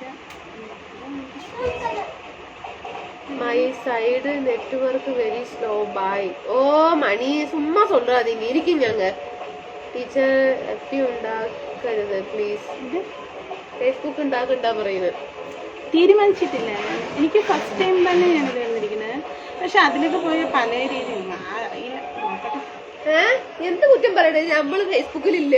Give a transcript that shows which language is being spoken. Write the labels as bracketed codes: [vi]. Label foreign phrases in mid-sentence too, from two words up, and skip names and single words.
[en] My side network very slow. Bye. [ta] Oh மணி சும்மா சொல்றாதீங்க. [ml] இருக்கீங்க ടീച്ചർ എഫ്ബി ഉണ്ടാക്കരുത് പ്ലീസ്. ഫേസ്ബുക്ക് ഉണ്ടാക്കണ്ടാ പറയുന്നത്. തീരുമാനിച്ചിട്ടില്ല. എനിക്ക് ഫസ്റ്റ് ടൈം തന്നെ ഞാൻ വന്നിരിക്കുന്നത്. പക്ഷെ അതിലൊക്കെ പോയ പല രീതിയിലും അറിയില്ല. എന്ത് കുറ്റം പറയണേ? നമ്മള് ഫേസ്ബുക്കിലില്ല.